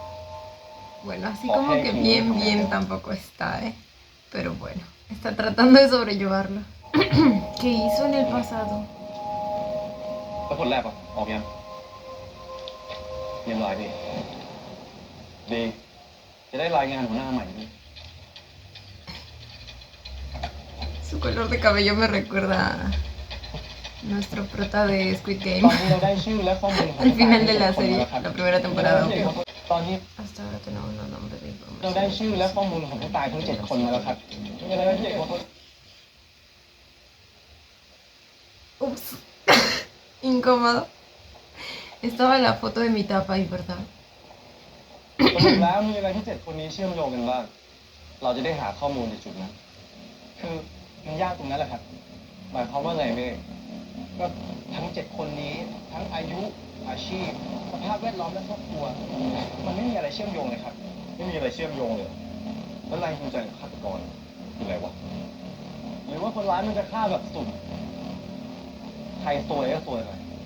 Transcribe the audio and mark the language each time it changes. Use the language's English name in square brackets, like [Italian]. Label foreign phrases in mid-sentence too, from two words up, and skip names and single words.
[Spanish] Bueno, así como que bien tampoco está, ¿eh? Pero bueno, está tratando de sobrellevarlo. ¿Qué hizo en el pasado? [Thai] แล้วผลแรกอ่ะออกยังเรียบร้อยพี่ดี จะได้รายงานหัวหน้าใหม่ด้วย [Spanish] Su color de cabello me recuerda a nuestro prota de Squid [Thai] ต [Spanish] Game. [Thai] อนนี้เราได้ชื่อและข้อมูลของ [Spanish] Al final de la serie, la primera temporada. [Thai] ตอนนี้ [Spanish] Hasta ahora tenemos los nombres de [Thai] เราได้ [Spanish] información. [Thai] ชื่อและข้อมูลของผู้ตายทั้ง7 คนมาแล้วครับมีอะไรที่เด็กว่า [Spanish] Ups, incómodo. Estaba la foto de mi tapa ahí, ¿verdad? [Thai] สรุปแล้วมีอะไรที่7 คนนี้เชื่อมโยงกันบ้าง เราจะได้หาข้อมูลในจุดนั้น คือมันยากตรงนั้นแหละครับ หมายความว่าไงเมย์ก็ทั้ง7 คนนี้ทั้งอายุอาชีพสภาพแวดล้อมและครอบครัว มันไม่มีอะไรเชื่อมโยงเลยครับ ไม่มีอะไรเชื่อมโยงเลยแล้วแรงจูงใจของฆาตกรคืออะไรวะหรือว่าคนร้ายมันจะฆ่าแบบสุ่มใครซวยก็ซวยไป